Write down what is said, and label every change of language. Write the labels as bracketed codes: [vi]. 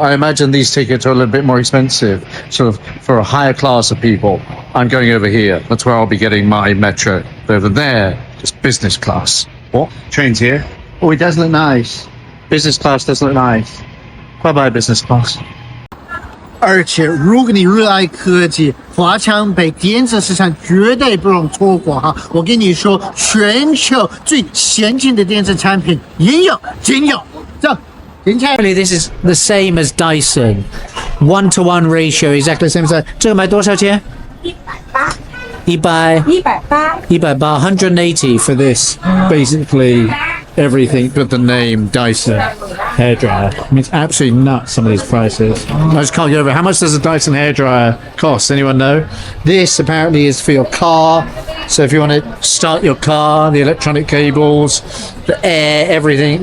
[en] I imagine these tickets are a little bit more expensive, sort of for a higher class of people. I'm going over here. That's where I'll be getting my metro. Over there, just business class. What? Train's here? Oh, it does look nice. Business class does look nice. Bye-bye, business class. [zh] 而且，如果你热爱科技，华强北电子市场绝对不容错过哈！我跟你说，全球最先进的电子产品应有尽有。走，进去。 [en] Really, this is the same as Dyson, 1-to-1 ratio, exactly the same as that. [zh] 这个卖多少钱？ [en] 180 for this. Basically, everything but the name Dyson hairdryer. I mean, it's absolutely nuts, some of these prices. I just can't get over it. How much does a Dyson hairdryer cost? Anyone know? This apparently is for your car. So if you want to start your car, the electronic cables, the air, everything.